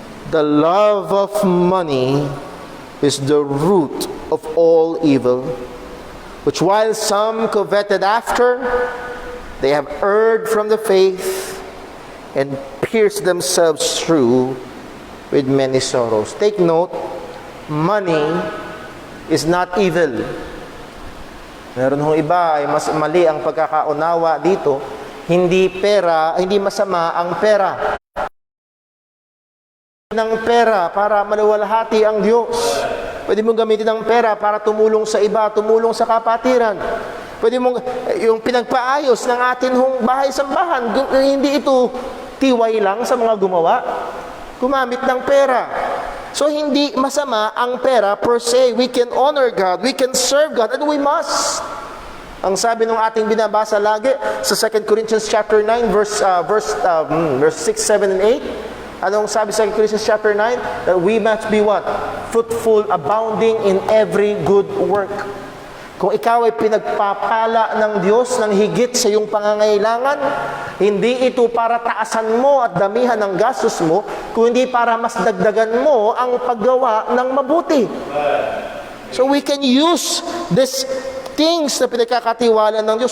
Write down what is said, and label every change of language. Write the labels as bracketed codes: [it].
[en] The love of money is the root of all evil, which while some coveted after, they have erred from the faith and pierced themselves through with many sorrows. Take note, money is not evil. [tl] Meron hong iba ay mas mali ang pagkakaunawa dito. Hindi masama ang pera. Ng pera para maluwalhati ang Diyos. Pwede mong gamitin ang pera para tumulong sa iba, tumulong sa kapatiran. Pwede mong, yung pinagpaayos ng atin hong bahay-sambahan, hindi ito tiway lang sa mga gumawa. Gumamit ng pera. So, hindi masama ang pera per se. [en] We can honor God, we can serve God, and we must. [tl] Ang sabi ng ating binabasa lagi sa 2 Corinthians chapter 9, verse 6, 7, and 8, anong sabi sa 2 Corinthians chapter 9? [en] That we must be what? Fruitful, abounding in every good work. [tl] Kung ikaw ay pinagpapala ng Diyos ng higit sa iyong pangangailangan, hindi ito para taasan mo at damihan ng gastos mo, kundi para mas dagdagan mo ang paggawa ng mabuti. [en] So we can use these things [tl] na pinagkakatiwala ng Diyos.